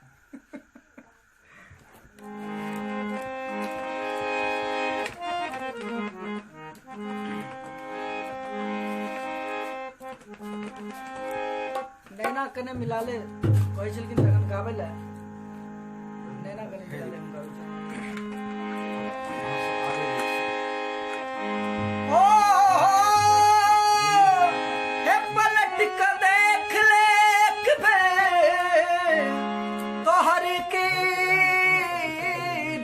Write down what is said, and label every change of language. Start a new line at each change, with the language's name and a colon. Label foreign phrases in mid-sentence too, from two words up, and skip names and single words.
Maithili: नैना कने मिला ले कहै छलखिन तखन गाबै लए नैना कने मिला ले हम गाबै छी ओ हे पलट के देख ले एक बे तोहर की